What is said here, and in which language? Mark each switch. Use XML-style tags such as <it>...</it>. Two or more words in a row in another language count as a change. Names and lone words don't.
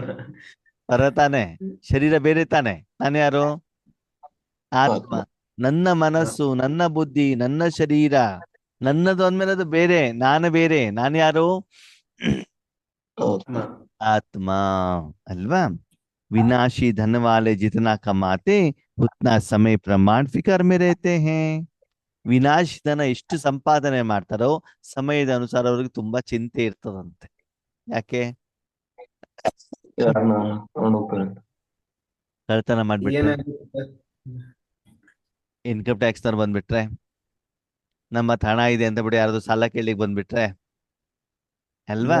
<kn>ಪರ ತಾನೆ. ಶರೀರ ಬೇರೆ ತಾನೆ. ನಾನು ಯಾರು? ಆತ್ಮ. ಆತ್ಮ. ನನ್ನ ಮನಸ್ಸು, ನನ್ನ ಬುದ್ಧಿ, ನನ್ನ ಶರೀರ ನನ್ನದು ಅಂದ್ಮೇಲೆ ಅದು ಬೇರೆ, ನಾನು ಬೇರೆ. ನಾನು ಯಾರು? ಆತ್ಮ. ಆತ್ಮ ಅಲ್ವಾ?</kn> <hi>विनाशी धन वाले जितना कमाते उतना समय प्रमाण फिकर में रहते हैं.</hi> <kn>ವಿನಾಶಿ ಧನ ಎಷ್ಟು ಸಂಪಾದನೆ ಮಾಡ್ತಾರೋ ಸಮಯದ ಅನುಸಾರ ಅವ್ರಿಗೆ ತುಂಬಾ ಚಿಂತೆ ಇರ್ತದಂತೆ. ಯಾಕೆ? ಯಾರನ್ನ ನೋಡ್ಬೇಕು? ಕಳ್ತನ ಮಾಡ್ಬಿಟ್ರೆ, ಏನಾಗುತ್ತೆ?</kn> <en>income tax</en> <kn>ನವ್ರು ಬಂದ್ಬಿಟ್ರೆ, ನಮ್ಮ ಹತ್ರ ಹಣ ಇದೆ ಅಂತ ಬಿಡಿ ಯಾರಾದ್ರು ಸಾಲ ಕೇಳಿಕ್ ಬಂದ್ಬಿಟ್ರೆ, ಅಲ್ವಾ?</kn>